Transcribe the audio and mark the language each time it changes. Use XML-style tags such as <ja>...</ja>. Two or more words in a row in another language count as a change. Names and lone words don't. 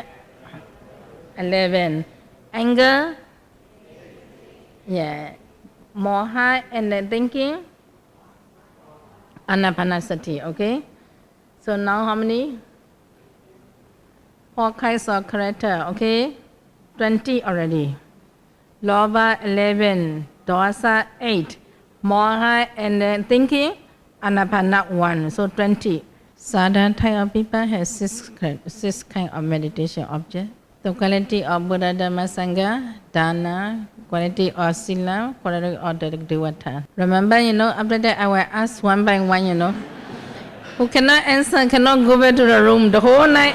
<en>11. Anger? Yeah. Moha and then thinking? Anapanasati, okay? So now how many? 4 kinds of character, okay? 20 already. Lobha 11, dosa 8, moha and then thinking, anapana 1, so 20. Sadha type of people has 6 kinds of meditation object. The quality of Buddha Dhamma Sangha, Dana, quality of Sila, quality of the Devata. Remember, after that I will ask one by one, Who cannot answer, cannot go back to the room the whole night.</en>